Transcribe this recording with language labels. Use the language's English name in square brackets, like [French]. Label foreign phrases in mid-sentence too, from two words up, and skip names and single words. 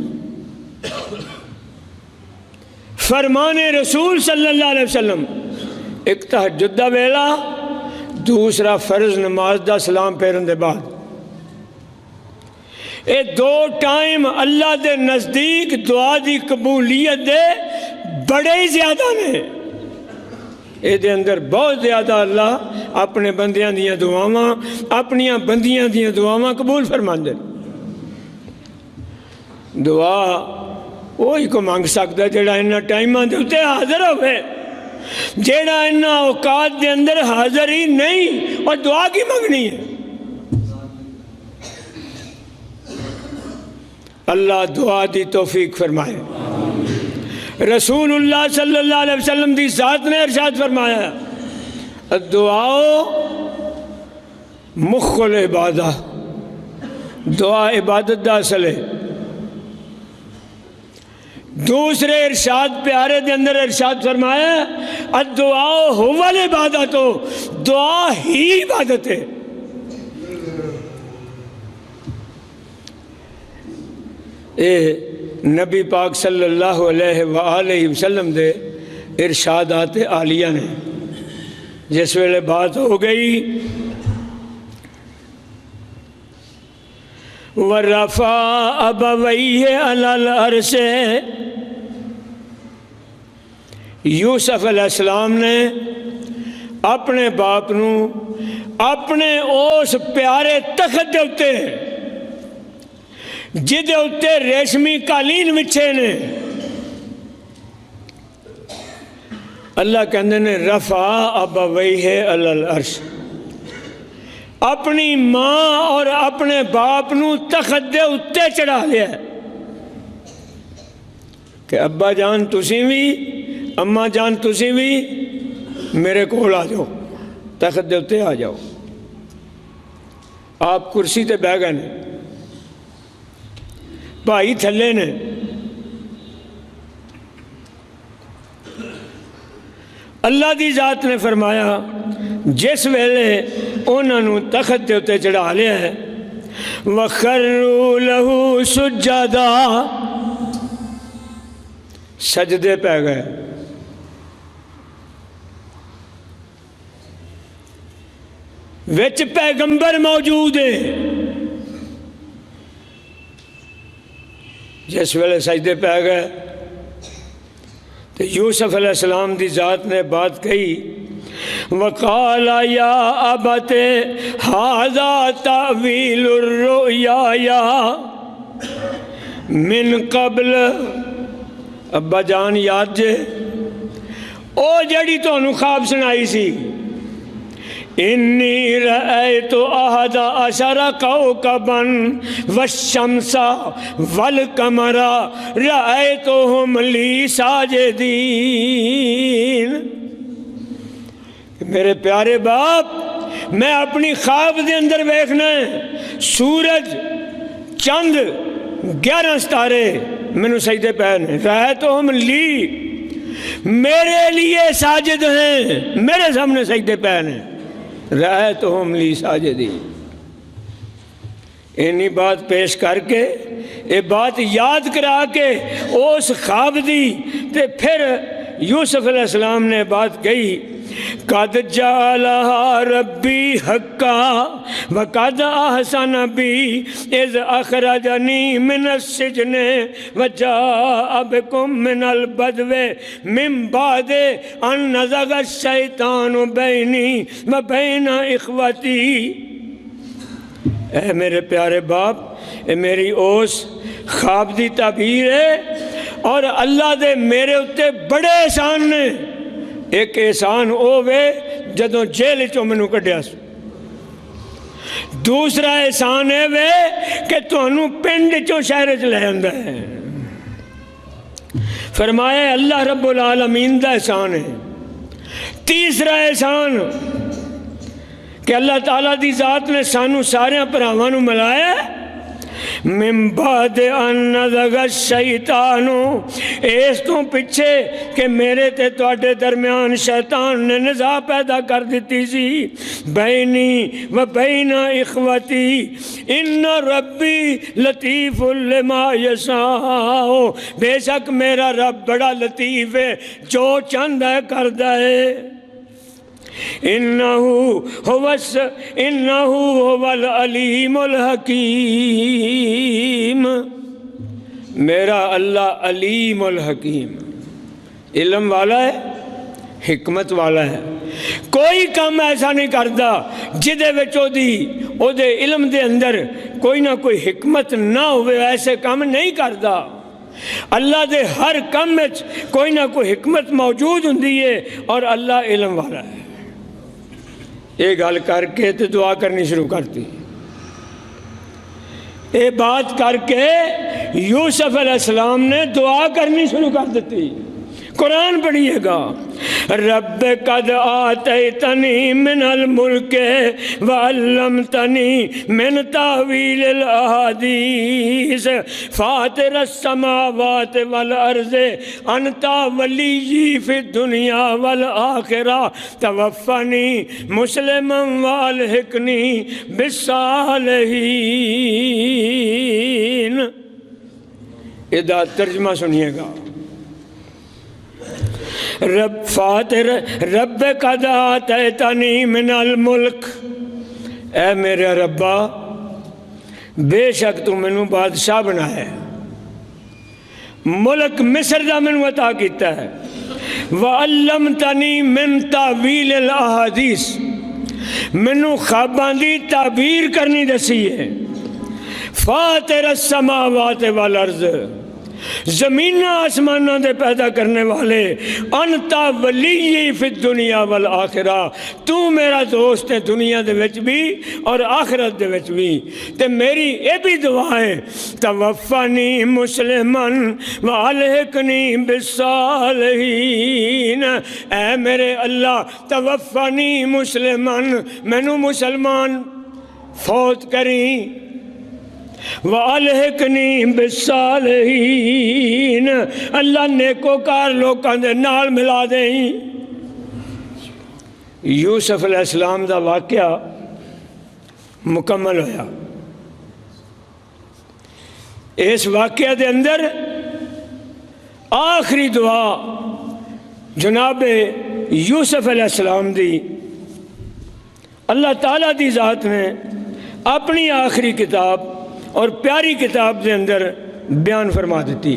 [Punjabi] فرمان رسول [Arabic] صلی اللہ علیہ وسلم، [Punjabi] ایک تہجد دا ویلا، دوسرا فرض نماز دا سلام پھیرن دے بعد، اے دو ٹائم اللہ دے نزدیک دعا دی قبولیت دے بڑے ہی زیادہ نے۔ اے دے اندر بہت زیادہ اللہ اپنے بندیاں دیاں دعاواں، اپنیاں بندیاں دیاں دعاواں قبول فرماندے۔ دعا وہی کو مانگ سکتا جڑا انہاں ٹائماں دے اتے حاضر ہوئے، جڑا انہاں اوقات دے اندر حاضر ہی نہیں اور دعا کی منگنی ہے۔ اللہ دعا دی توفیق فرمائے۔ رسول اللہ [Arabic] صلی اللہ علیہ وسلم [Punjabi] دی ذات نے ارشاد فرمایا، [Arabic] الدعاء مخ العبادہ، [Punjabi] دعا عبادت دا اصل ہے۔ دوسرے ارشاد پیارے دے اندر ارشاد فرمایا، [Arabic] الدعاء هو العبادۃ، [Punjabi] دعا ہی عبادت ہے۔ اے نبی پاک [Arabic] صلی اللہ علیہ وآلہ وسلم [Punjabi] دے ارشادات عالیہ نے جس ویلے بات ہو گئی، [Arabic] وَرَفَعَ أَبَوَيْهِ عَلَى الْعَرْشِ، [Punjabi] یوسف [Arabic] علیہ السلام [Punjabi] نے اپنے باپ نو اپنے اس پیارے تخت دے اتے جدے اتے ریشمی قالین وچھے نے، اللہ کہندے نے [Arabic] رفع ابویہ علی العرش، [Punjabi] اپنی ماں اور اپنے باپ نو تخت دے اتے چڑھا لیا ہے کہ ابا جان تسی بھی، اماں جان تسی بھی میرے کول آ جاؤ، تخت دے اتنے آ جاؤ. آپ کرسی تے بہ گئے نے، بھائی تھلے نے. اللہ دی ذات نے فرمایا جس ویلے انہوں تخت دے اتنے چڑھا لیا ہے، [Arabic] وَخَرُّوا لَهُ سُجَّدًا، [Punjabi] سجدے پہ گئے. وچ پیغمبر موجود ہے. جس ویلے سجدے پہ گئے تو یوسف [Arabic] علیہ السلام [Punjabi] دی ذات نے بات کہی، [Arabic] وَقَالَ يَا أَبَتِ هَذَا تَأْوِيلُ الرُّؤْيَا مِن قَبْلُ. [Punjabi] ابا جان یاد جے او جڑی تانوں خواب سنائی سی، [Arabic] انی رأیت احد عشر کوکبا والشمس والقمر رأیتهم لی ساجدین. [Punjabi] میرے پیارے باپ، میں اپنی خواب دے اندر ویکھنا ہے سورج چند 11 ستارے مینوں سجدے پہ نے. [Arabic] رأیتهم لی، [Punjabi] میرے لیے ساجد ہیں، میرے سامنے سجدے پہ نے. [Arabic] رأیتهم لی ساجدین. [Punjabi] اینی بات پیش کر کے، یہ بات یاد کرا کے اس خواب دی، تے پھر یوسف [Arabic] علیہ السلام [Punjabi] نے بات کہی، [Arabic] قد جعلها ربی حقا وقد احسن بی اذ اخرجنی من السجن وجاء بکم من البدو من بعد ان نزغ الشیطان بینی وبین اخوتی. [Punjabi] اے میرے پیارے باپ، اے میری اس خواب دی تعبیر ہے، اور اللہ دے میرے اتے بڑے احسان نے. ایک احسان او وے جدوں جیل چوں مینوں کڈیا سو. دوسرا احسان ہے وے کہ تانوں پنڈ چوں شہر چ لے آندا ہے. فرمایا اللہ رب العالمین دا احسان ہے. تیسرا احسان کہ اللہ تعالیٰ دی ذات نے سانوں سارے بھراواں نوں ملایا [Arabic] من بعد ان نزغ الشیطان، [Punjabi] اس تو پیچھے کہ میرے تے تواڈے درمیان شیطان نے نزاع پیدا کر دیتی سی. [Arabic] بینی و بین اخوتی ان ربی لطیف لما یشاء، [Punjabi] بے شک میرا رب بڑا لطیف ہے، جو چاہندا ہے کردا ہے. [Arabic] انہو هو العلیم الحکیم. [Punjabi] میرا اللہ [Arabic] علیم الحکیم، [Punjabi] علم والا ہے، حکمت والا ہے. کوئی کام ایسا نہیں کرتا جدے وچ او دے علم دے اندر کوئی نہ کوئی حکمت نہ ہوئے. ایسے کام نہیں کرتا. اللہ دے ہر کام وچ کوئی نہ کوئی حکمت موجود ہوندی ہے، اور اللہ علم والا ہے. یہ گل کر کے تو دعا کرنی شروع کرتی. یہ بات کر کے یوسف [Arabic] علیہ السلام [Punjabi] نے دعا کرنی شروع کر دیتی. قرآن پڑھیے گا، [Arabic] رب قد آتیتنی من الملک وعلمتنی من تاویل الاحادیث فاطر السماوات والارض انت ولی فی الدنیا والآخرہ توفنی مسلما والحقنی بالصالحین. [Punjabi] ادا ترجمہ سنیے گا. [Arabic] رب قد آتیتنی من الملک، [Punjabi] اے میرے ربا بے شک تو مینوں بادشاہ بنایا ہے، ملک مصر دا مینوں عطا کیتا ہے. [Arabic] وعلمتنی من تاویل الاحادیث، [Punjabi] مینوں خواباں دی تعبیر کرنی دسی ہے. [Arabic] فاطر السماوات والارض، [Punjabi] زمین آسمانہ دے پیدا کرنے والے، [Arabic] انتا ولی فی الدنیا والآخرہ، [Punjabi] تو میرا دوست ہے دنیا دے وچ بھی اور آخرت دے وچ بھی۔ تے میری اے بھی دعا ہے، [Arabic] توفنی مسلمن والحقنی بالصالحین، [Punjabi] اے میرے اللہ [Arabic] توفنی مسلمن، [Punjabi] مینوں مسلمان فوت کریں، [Arabic] وَأَلْحِقْنِي بِالصَّالِحِينَ، [Punjabi] اللہ نیکوکار لوکاں دے نال ملا دیں۔ یوسف [Arabic] علیہ السلام [Punjabi] دا واقعہ مکمل ہویا۔ اس واقعہ دے اندر آخری دعا جناب یوسف [Arabic] علیہ السلام [Punjabi] دی اللہ تعالیٰ دی ذات نے اپنی آخری کتاب اور پیاری کتاب دے اندر بیان فرما دیتی۔